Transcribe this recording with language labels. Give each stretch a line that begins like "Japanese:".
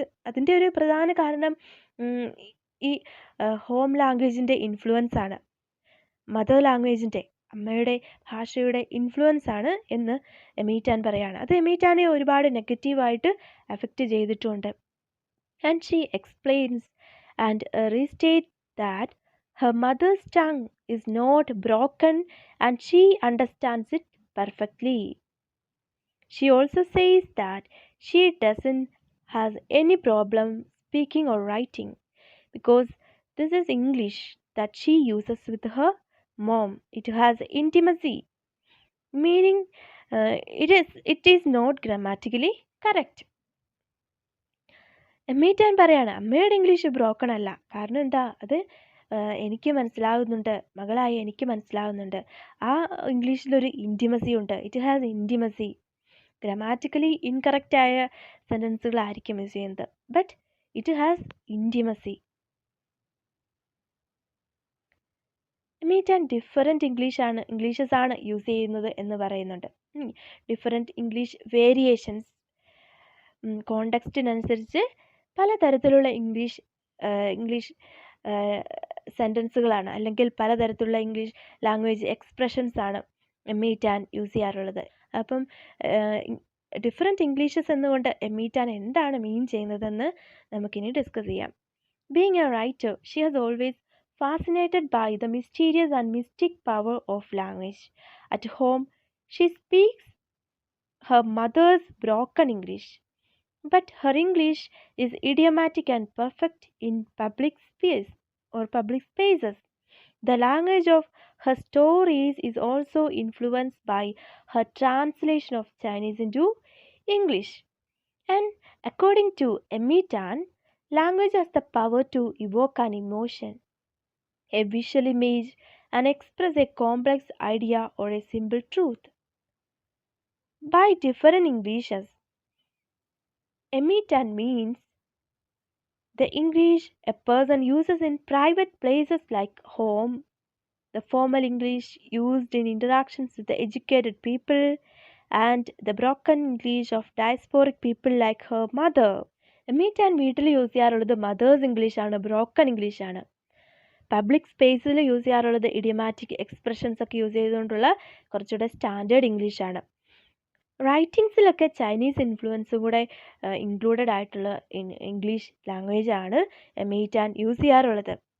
Malayalam: അതിൻ്റെ ഒരു പ്രധാന കാരണം ഈ ഹോം ലാംഗ്വേജിൻ്റെ ഇൻഫ്ലുവൻസ് ആണ്, മദർ ലാംഗ്വേജിൻ്റെ, അമ്മയുടെ ഭാഷയുടെ ഇൻഫ്ലുവൻസ് ആണ് എന്ന് എമീറ്റാൻ പറയാണ്. അത് എമീറ്റാനെ ഒരുപാട് നെഗറ്റീവായിട്ട് അഫക്റ്റ് ചെയ്തിട്ടുണ്ട്.
English: And she explains and restate that her mother's tongue is not broken and she understands it perfectly. She also says that she doesn't have any problem speaking or writing because this is English that she uses with her mom. It has intimacy, meaning it is not grammatically correct.
Malayalam: എമീറ്റാൻ പറയാണ് അമ്മയുടെ English broken അല്ല. കാരണം എന്താ, അത് എനിക്ക് മനസ്സിലാകുന്നുണ്ട്, മകളായി എനിക്ക് മനസ്സിലാകുന്നുണ്ട്. ആ ഇംഗ്ലീഷിലൊരു ഇൻറ്റിമസി ഉണ്ട്.
English: It has intimacy.
Malayalam: Grammatically ഇൻകറക്റ്റായ സെൻറ്റൻസുകളായിരിക്കും use ചെയ്യുന്നത്,
English: But it has intimacy.
Malayalam: എമീറ്റാൻ different ഇംഗ്ലീഷസ് ആണ് യൂസ് ചെയ്യുന്നത് എന്ന് പറയുന്നുണ്ട്. ഡിഫറെൻറ്റ് ഇംഗ്ലീഷ് വേരിയേഷൻസ്, കോണ്ടെക്സ്റ്റിനനുസരിച്ച് പലതരത്തിലുള്ള ഇംഗ്ലീഷ് സെൻറ്റൻസുകളാണ്, അല്ലെങ്കിൽ പലതരത്തിലുള്ള ഇംഗ്ലീഷ് ലാംഗ്വേജ് എക്സ്പ്രഷൻസ് ആണ് എമീറ്റാൻ യൂസ് ചെയ്യാറുള്ളത്. അപ്പം ഡിഫറെൻറ്റ് ഇംഗ്ലീഷസ് എന്നുകൊണ്ട് എമീറ്റാൻ എന്താണ് മീൻ ചെയ്യുന്നതെന്ന് നമുക്കിനി ഡിസ്കസ് ചെയ്യാം.
English: Being a writer, she has always fascinated by the mysterious and mystic power of language. At home, she speaks her mother's broken English, but her English is idiomatic and perfect in public spaces. The language of her stories is also influenced by her translation of Chinese into English. And according to Emetan, language has the power to evoke an emotion, a visual image, and express a complex idea or a simple truth. By different Englishes, Emetan means the English a person uses in private places like home, the formal English used in interactions with the educated people, and the broken English of diasporic people like her mother.
Malayalam: എമീറ്റാൻ വീട്ടിൽ use ചെയ്യാറുള്ളത് mothers ഇംഗ്ലീഷാണ്, broken ഇംഗ്ലീഷാണ്. Public സ്പേസിൽ use ചെയ്യാറുള്ളത് idiomatic expressions ഒക്കെ use ചെയ്തുകൊണ്ടുള്ള കുറച്ചുകൂടെ standard ഇംഗ്ലീഷാണ്. റൈറ്റിങ്സിലൊക്കെ ചൈനീസ് ഇൻഫ്ലുവൻസും കൂടെ ഇൻക്ലൂഡഡ് ആയിട്ടുള്ള ഇംഗ്ലീഷ് ലാംഗ്വേജ് ആണ് എമീറ്റാൻ യൂസ് ചെയ്യാറുള്ളത്.